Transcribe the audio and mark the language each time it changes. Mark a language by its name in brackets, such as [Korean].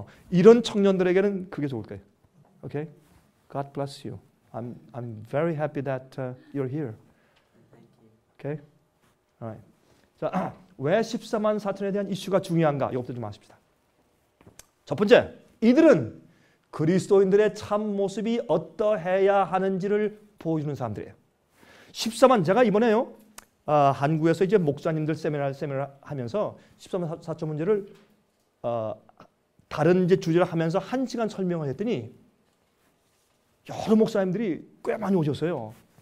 [Korean] 이런 청년들에게는 그게 좋을 거예요. [English] Okay? God bless you. I'm very happy that you're here. Okay? Alright. [Korean] 자, 왜 14만 4천에 대한 이슈가 중요한가? 이것부터 좀 아십시다. 첫 번째, 이들은 그리스도인들의 참 모습이 어떠해야 하는지를 보여주는 사람들이에요. 14만, 제가 이번에요. 한국에서 이제 목사님들 세미나 하면서 14만 4천 문제를 다른 이제 주제를 하면서 1시간 설명을 했더니 여러 목사님들이 꽤 많이 오셨어요.